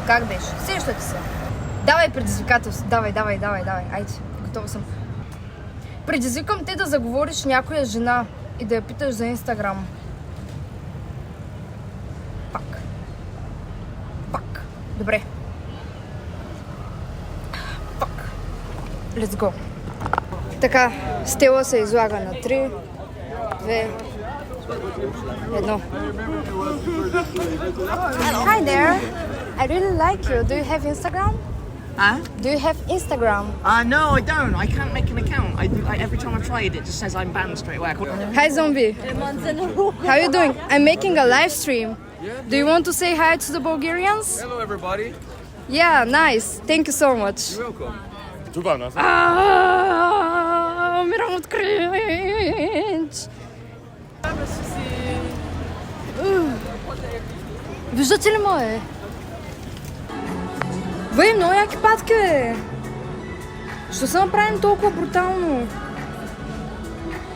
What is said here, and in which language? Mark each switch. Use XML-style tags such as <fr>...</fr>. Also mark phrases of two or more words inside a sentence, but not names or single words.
<bg>Как беше? Сещате се. Давай предизвикателство. Давай. Айде, готова съм. Предизвикам те да заговориш някоя жена и да я питаш за Инстаграм. Пак. Добре.</bg> <en>Let's go.</en> <bg>Така, Стела се излага на 3, 2, 1.</bg> <en>Hi there. I really like you. Do you have Instagram? Do you have Instagram? No, I don't. I can't make an account. Every time I tried it just says I'm banned straight away. Hi, Zombie. How are you doing? I'm making a live stream. Do you want to say hi to the Bulgarians? Hello, everybody. Yeah, nice. Thank you so much. You're welcome.</en> <bg>Умирам от кринч. Виждате ли мое? Бе, много яки патки, бе! Що се направим толкова брутално?</bg>